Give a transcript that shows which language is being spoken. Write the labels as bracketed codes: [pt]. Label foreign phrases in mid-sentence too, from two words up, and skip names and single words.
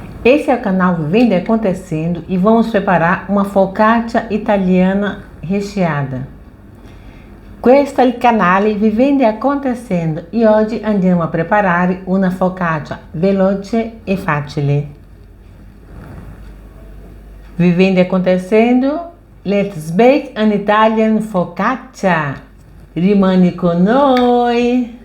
[pt] Esse é o canal Vivendo e Acontecendo e vamos preparar uma focaccia italiana recheada. [it] Questo è il canale Vivendo e Acontecendo e oggi andiamo a preparare una focaccia veloce e facile. [pt] Vivendo e Acontecendo, [en] let's bake an Italian focaccia. [it] Rimani con noi!